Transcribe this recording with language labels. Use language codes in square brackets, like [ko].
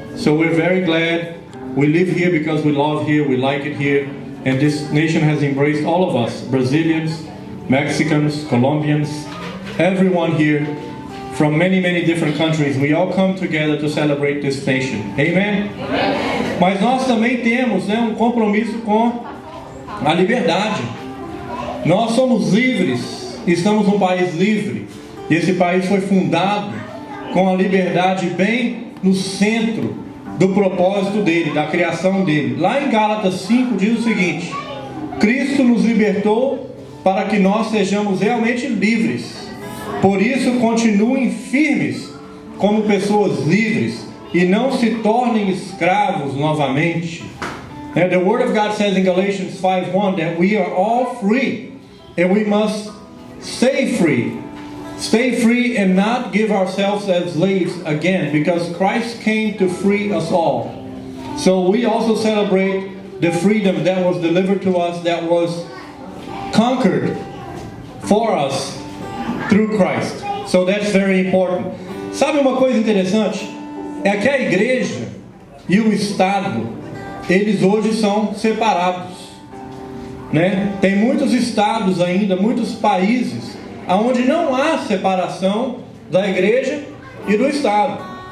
[en] So we're very glad. We live here because we love here, we like it here, and this nation has embraced all of us, Brazilians, Mexicans, Colombians, everyone here from many, many different countries. We all come together to celebrate this nation. Amen? [pt] Mas nós também temos, um compromisso com a liberdade. Nós somos livres, estamos num país livre. E esse país foi fundado com a liberdade bem no centro do propósito dele, da criação dele. Lá em Gálatas 5 diz o seguinte: Cristo nos libertou para que nós sejamos realmente livres. Por isso, continuem firmes como pessoas livres e não se tornem escravos novamente. [en] And the Word of God says in Galatians 5:1 that we are all free and we must stay free. Stay free and not give ourselves as slaves again, because Christ came to free us all. So we also celebrate the freedom that was delivered to us, that was conquered for us through Christ. So that's very important. [pt] Sabe uma coisa interessante? É que a igreja e o Estado, eles hoje são separados, né? Tem muitos estados ainda, muitos países onde não há separação da igreja e do Estado.